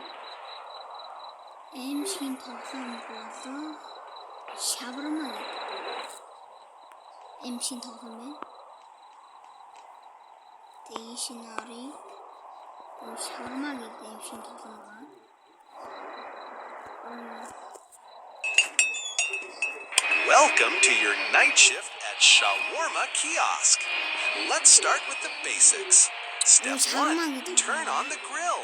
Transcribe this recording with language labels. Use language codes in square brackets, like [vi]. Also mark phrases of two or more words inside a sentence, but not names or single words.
[mn] Аимшигын тоглоом болох шаварма. Аимшигын тоглоом байна. Дэшнори шаварма гэдэг аимшигын тоглоом байна. [en] Welcome to your night shift at Shawarma Kiosk. Let's start with the basics. Step 1, turn on the grill.